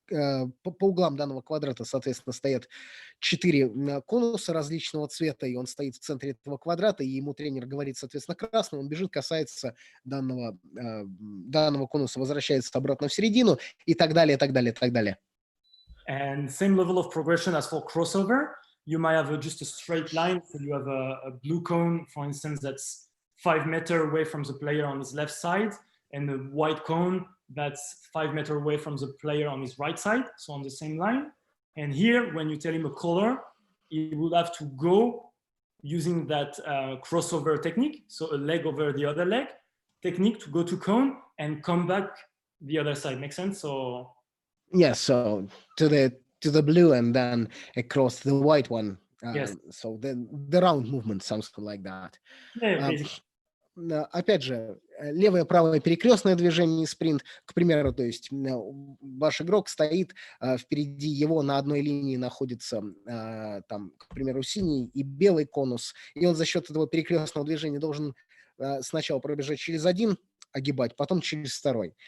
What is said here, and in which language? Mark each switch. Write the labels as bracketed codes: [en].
[ru] По углам данного квадрата, соответственно, стоят 4 конуса различного цвета, и он стоит в центре этого квадрата, и ему тренер говорит, соответственно, красный, он бежит, касается данного конуса, возвращается обратно в середину, и так далее, так далее, так далее. [en] And same level of progression as for crossover. You might have just a straight line. So you have a blue cone, for instance, that's 5 meters away from the player on his left side, and a white cone that's 5 meters away from the player on his right side, so on the same line. And here, when you tell him a color, he would have to go using that crossover technique, so a leg over the other leg technique to go to cone and come back the other side. Make sense? So yeah, so to the blue and then across the white one. Yes. So the round movement, something like that. Yeah, [ru] опять же, левое, правое перекрестное движение и спринт, к примеру, то есть ваш игрок стоит, впереди его на одной линии находится, там, к примеру, синий и белый конус, и он за счет этого перекрестного движения должен сначала пробежать через один, огибать, потом через второй.